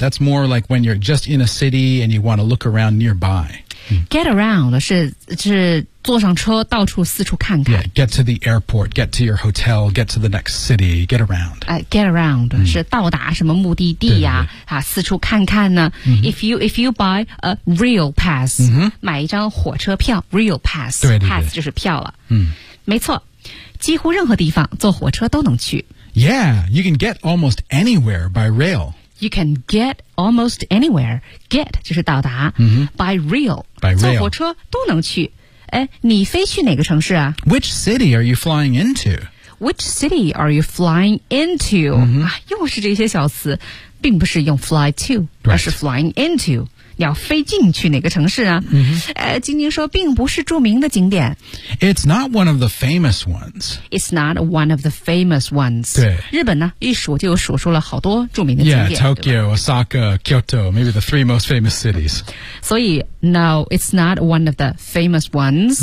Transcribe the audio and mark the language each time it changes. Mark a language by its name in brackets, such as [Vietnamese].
[English] That's more like when you're just in a city and you want to look around nearby. [Chinese] Get around 是坐上车到处四处看看 [English] yeah, Get to the airport, get to your hotel, get to the next city, get around Get around、 mm. [Chinese] 是到达什么目的地呀、啊、四处看看呢、 mm-hmm. [English] If you buy a rail pass、 mm-hmm. [Chinese] 买一张火车票 Rail pass 对对对 Pass 就是票了、 mm. 没错几乎任何地方坐火车都能去 [English] Yeah, you can get almost anywhere by rail You can get almost anywhere. Get [Chinese] 就是到达、 mm-hmm. [English] by rail. By rail. [Chinese] 坐火车都能去。哎，你飞去哪个城市啊 [English] ?Which city are you flying into? Which city are you flying into?、 Mm-hmm. [Chinese] 啊、又是这些小词并不是用 fly to,、 [English] right. 而是 flying into. [Chinese] 你要飞进去哪个城市啊、 mm-hmm. 哎、晶晶说并不是著名的景点。 [English] It's not one of the famous ones. It's not one of the famous ones. [Chinese] 对。日本呢一数就数出了好多著名的景点。 [English] Yeah, Tokyo, Osaka, Kyoto, maybe the three most famous cities. 所以 no, it's not one of the famous ones.、